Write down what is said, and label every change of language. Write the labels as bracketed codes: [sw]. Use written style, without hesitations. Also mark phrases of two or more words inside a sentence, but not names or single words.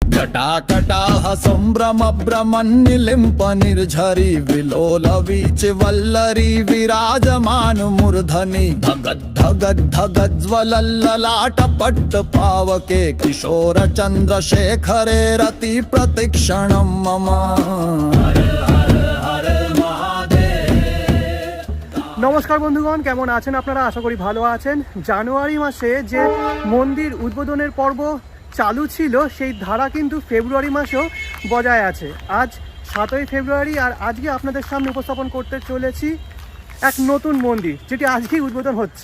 [sa] जटाकटाः सम्भ्रमभ्रमन्निलिम्प निर्झरी विलोलवीचि वल्लरी विराजमान मूर्धनि धगद्धगद्धगज्ज्वलल्ललाटपट्टपावके किशोर चन्द्रशेखरे रति प्रतिक्षणं मम। [bn] নমস্কার বন্ধুগণ, কেমন আছেন আপনারা? আশা করি ভালো আছেন। জানুয়ারি মাসে যে মন্দির উদ্বোধনের পর্ব চালু ছিল সেই ধারা কিন্তু ফেব্রুয়ারি মাসেও বজায় আছে। আজ 7ই ফেব্রুয়ারি আর আজকে আপনাদের সামনে উপস্থাপন করতে চলেছি এক নতুন মন্দির, যেটি আজকেই উদ্বোধন হচ্ছে।